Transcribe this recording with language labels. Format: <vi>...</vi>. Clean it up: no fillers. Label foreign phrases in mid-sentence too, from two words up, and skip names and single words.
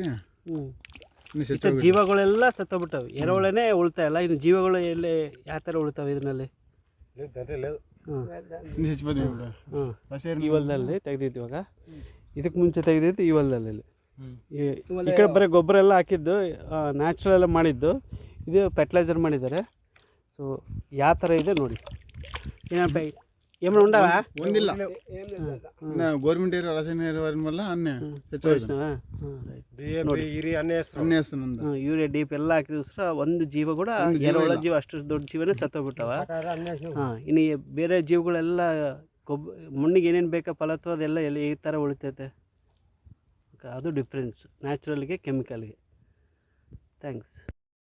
<kn>ಜೀವಗಳೆಲ್ಲ ಸತ್ತೋಗ್ಬಿಟ್ಟವೆ ಎರೆಹುಳನೇ ಉಳ್ತಾ ಇಲ್ಲ ಇನ್ನು ಜೀವಗಳು ಎಲ್ಲಿ ಯಾವ ಥರ ಉಳ್ತಾವೆ ಇದರಲ್ಲಿ ಈ ಹೊಲದಲ್ಲಿ ತೆಗ್ದಿದ್ದು ಇವಾಗ ಇದಕ್ಕೆ ಮುಂಚೆ ತೆಗ್ದಿದ್ದು ಈ ಹೊಲದಲ್ಲಿ ಈ ಕಡೆ ಬರೀ ಗೊಬ್ಬರ ಎಲ್ಲ ಹಾಕಿದ್ದು ನ್ಯಾಚುರಲ್ ಎಲ್ಲ ಮಾಡಿದ್ದು ಇದು ಫರ್ಟಿಲೈಸರ್ ಮಾಡಿದ್ದಾರೆ ಸೊ ಯಾವ ಥರ ಇದೆ ನೋಡಿ ಏನಪ್ಪ</kn> <te>ఏమైనా ఉండవా ಒಂದಿಲ್ಲ</te> <en>government area</en> <te>రసాయన ఎరువుల వల్ల అన్నీ</te> <kn>ಯೂರಿಯಾ ಡಿಪ್ ಎಲ್ಲ ಹಾಕಿದ್ರೆ ಒಂದು ಜೀವ ಕೂಡ ಎರೆಹುಳ ಜೀವ ಅಷ್ಟು ದೊಡ್ಡ ಜೀವನೇ ಸತ್ತೋಗ್ಬಿಟ್ಟವ ಇನ್ನು ಬೇರೆ ಜೀವಗಳೆಲ್ಲ ಮಣ್ಣಿಗೆ ಏನೇನು ಬೇಕಾ ಫಲತ್ವ ಅದೆಲ್ಲ ಎಲ್ಲ ಈ ಥರ ಉಳಿತೈತೆ ಅದು ಡಿಫ್ರೆನ್ಸ್ ನ್ಯಾಚುರಲ್ಗೆ ಕೆಮಿಕಲ್ಗೆ ಥ್ಯಾಂಕ್ಸ್</kn>